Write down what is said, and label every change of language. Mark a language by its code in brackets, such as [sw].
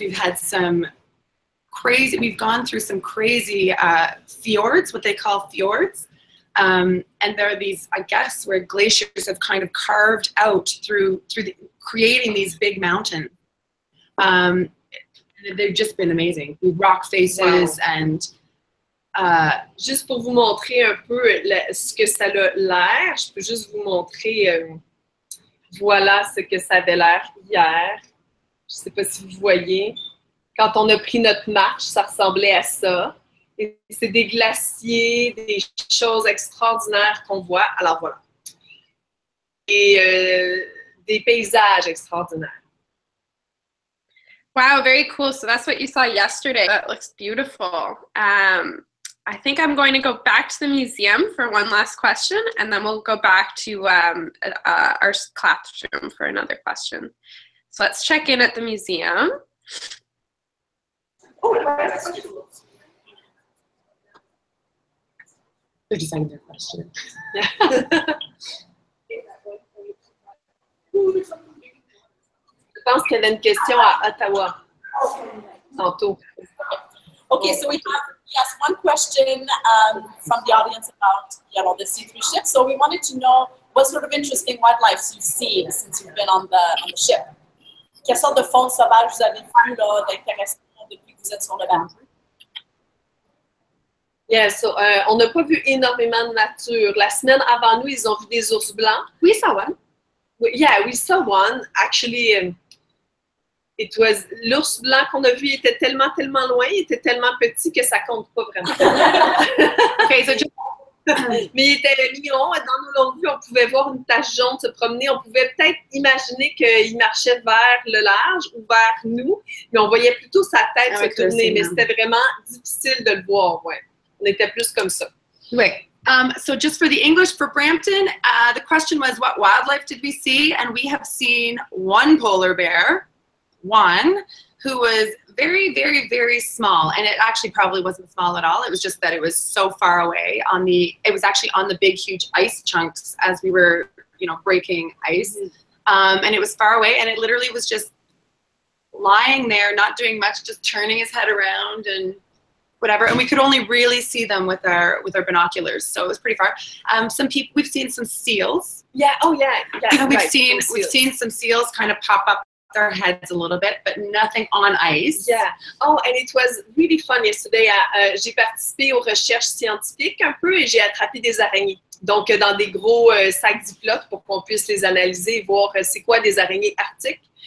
[en] We've had we've gone through some crazy fjords, what they call fjords. And there are these, I guess, where glaciers have kind of carved out through creating these big mountains. They've just been amazing. Rock faces and. [fr] Juste pour vous montrer un peu ce que ça a l'air, je peux juste vous montrer. Voilà ce que ça avait l'air hier. Je ne sais pas si vous voyez. Quand on a pris notre marche, ça ressemblait à ça. Et c'est des glaciers, des choses extraordinaires qu'on voit. Alors voilà. Et des paysages extraordinaires. [en] Wow, very cool. So that's what you saw yesterday. That looks beautiful. I think I'm going to go back to the museum for one last question, and then we'll go back to our classroom for another question. So let's check in at the museum. They're deciding their question. Yeah. [fr] Je pense qu'il y avait une question à Ottawa tantôt. [en] Okay, so we have one question from the audience about the C3 ship. So we wanted to know what sort of interesting wildlife you've seen since you've been on the ship. [fr] Quelle sorte de faune sauvage vous avez vu d'intéressant depuis que vous êtes sur le bateau? [en] Yeah, so [fr] on n'a pas vu énormément de nature. La semaine avant nous, ils ont vu des ours blancs. [en] We saw one. Yeah, we saw one. [fr] Actually, l'ours blanc qu'on a vu, il était tellement loin, il était tellement petit que ça compte pas vraiment. [en] Okay, so [fr] mais il était mignon. Dans nos longues vues, on pouvait voir une tache jaune se promener. On pouvait peut-être imaginer qu'il marchait vers le large ou vers nous, mais on voyait plutôt sa tête se tourner. Mais c'était vraiment difficile de le voir. Ouais. On était plus comme ça. Ouais. [en] So just for the English for Brampton, the question was, what wildlife did we see? And we have seen one polar bear, one who was very, very, very small. And it actually probably wasn't small at all. It was just that it was so far away it was actually on the big, huge ice chunks as we were, you know, breaking ice. And it was far away, and it literally was just lying there, not doing much, just turning his head around and whatever. And we could only really see them with our binoculars, so it was pretty far. Some people, we've seen some seals. Yeah. Oh yeah. Yeah. We've seen some seals kind of pop up their heads a little bit, but nothing on ice. Yeah. Oh, and it was really fun yesterday. [fr] J'ai participé aux recherches scientifiques un peu et j'ai attrapé des araignées. Donc, dans des gros sacs Ziploc pour qu'on puisse les analyser et voir c'est quoi des araignées arctiques.